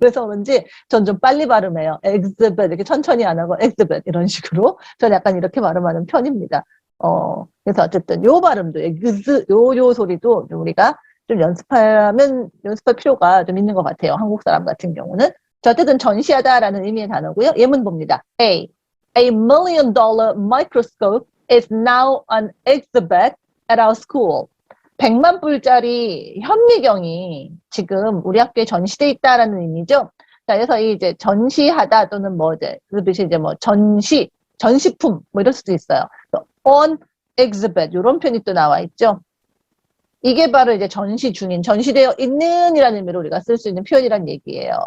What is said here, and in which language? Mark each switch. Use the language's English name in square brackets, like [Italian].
[Korean] 그래서 그런지 전 좀 빨리 발음해요. exhibit 이렇게 천천히 안 하고 exhibit 이런 식으로 저는 약간 이렇게 발음하는 편입니다. 그래서 어쨌든 요 발음도 엑스 요 소리도 우리가 좀 연습할 필요가 좀 있는 것 같아요. 한국 사람 같은 경우는. 자, 어쨌든 전시하다라는 의미의 단어고요. 예문 봅니다. [English] A $1 million microscope is now on exhibit at our school. [Korean] 100만 불짜리 현미경이 지금 우리 학교에 전시돼 있다라는 의미죠. 자, 그래서 이제 전시하다 또는 뭐 이제 그것이 이제 뭐 전시품 뭐 이럴 수도 있어요. [English] on exhibit [Korean] 이런 표현이 또 나와 있죠. 이게 바로 이제 전시 중인, 전시되어 있는이라는 의미로 우리가 쓸 수 있는 표현이란 얘기예요.